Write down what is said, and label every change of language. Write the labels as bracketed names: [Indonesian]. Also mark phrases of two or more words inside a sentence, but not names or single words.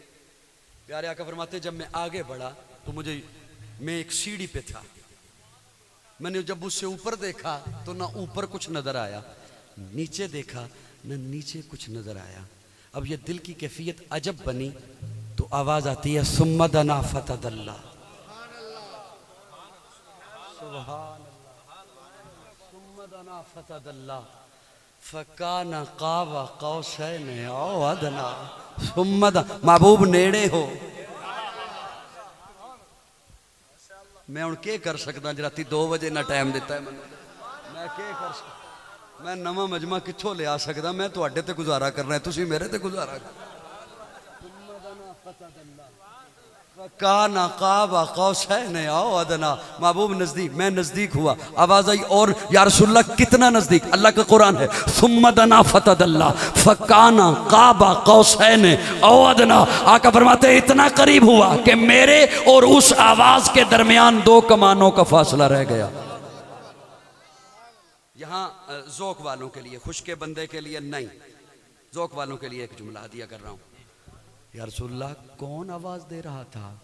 [Urdu] پیارے آقا فرماتے جب میں آگے بڑھا تو میں ایک سیڑھی پہ تھا، میں نے جب اس سے اوپر دیکھا تو نہ اوپر کچھ نظر آیا، نیچے دیکھا نہ نیچے کچھ نظر آیا. اب یہ دل کی کیفیت عجب بنی تو آواز آتی ہے [Arabic] ثم دنا فتدلى، سبحان ثم دنا فتدلى فكان قاب قوسين أو أدنى. [Punjabi] ثم محبوب نیڑے ہو، میں ہݨ کے کر سکدا جے راتی 2 بجے نا ٹائم دتا ہے مینوں میں کے کر سکدا میں نواں مجمع کتھوں لیا سکدا میں تہاڈے تے گزارا کرنا ہے تسیں میرے تے گزارا کر [Arabic] كان قاب قوسين أو أدنى [Urdu] محبوب نزدیک میں نزدیک ہوا آواز آئی اور [Arabic] يا رسول الله [Urdu] کتنا نزدیک اللہ کا قرآن ہے [Arabic] ثم دنا فتدلى فكان قاب قوسين أو أدنى [Urdu] آقا فرماتے اتنا قریب ہوا کہ میرے اور اس آواز کے درمیان 2 کمانوں کا فاصلہ رہ گیا. یہاں ذوق والوں کے لیے خوش کے بندے کے لیے نہیں ذوق والوں کے لیے ایک جملہ ہدیہ کر رہا ہوں. [Arabic] يا رسول الله [Urdu] کون آواز دے رہا تھا?